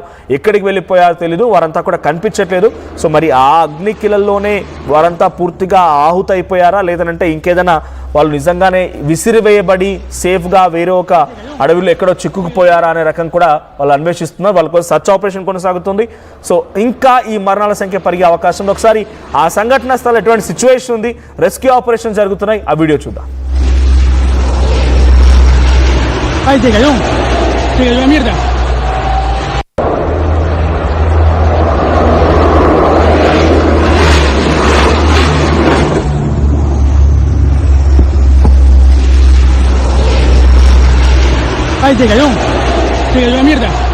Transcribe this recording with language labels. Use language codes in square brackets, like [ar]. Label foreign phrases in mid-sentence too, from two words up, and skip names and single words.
[te] ఎక్కడికి వెళ్ళిపోయారో తెలీదు, వారంతా కూడా కనిపించట్లేదు. సో మరి ఆ అగ్నికిలల్లోనే వారంతా పూర్తిగా ఆహుతైపోయారా, లేదంటే ఇంకేదైనా వాళ్ళు నిజంగానే విసిరివేయబడి సేఫ్గా వేరే ఒక అడవిలో ఎక్కడో చిక్కుకుపోయారా అనే రకం కూడా వాళ్ళు అన్వేషిస్తున్నారు. వాళ్ళ కోసం [en] search operation [te] కొనసాగుతుంది. సో ఇంకా ఈ మరణాల సంఖ్య పెరిగే అవకాశం ఉంది. ఒకసారి ఆ సంఘటన స్థలం ఎటువంటి సిచ్యువేషన్ ఉంది, [en] rescue operation [te] జరుగుతున్నాయి, ఆ వీడియో చూద్దాం. [es] Ay, te cayó la mierda. Ay, te cayó la mierda.